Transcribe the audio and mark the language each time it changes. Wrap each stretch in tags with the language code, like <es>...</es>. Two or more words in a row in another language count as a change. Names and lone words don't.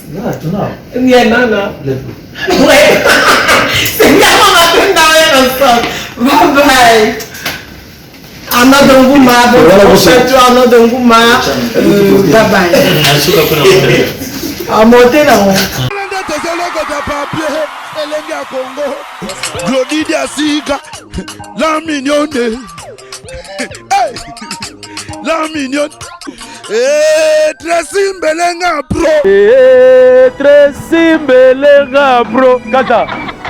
<en>Yeah, to now. Yeah, no. Let's go. Wait. Bye-bye. Another woman, another woman. Bye-bye. I'm hotel.</en> <fr>Glodidia Sika, la mignonne. Hey, la mignonne.</fr> <en>Tracy Mbelenga bro. Tracy Mbelenga bro. Kata.</en>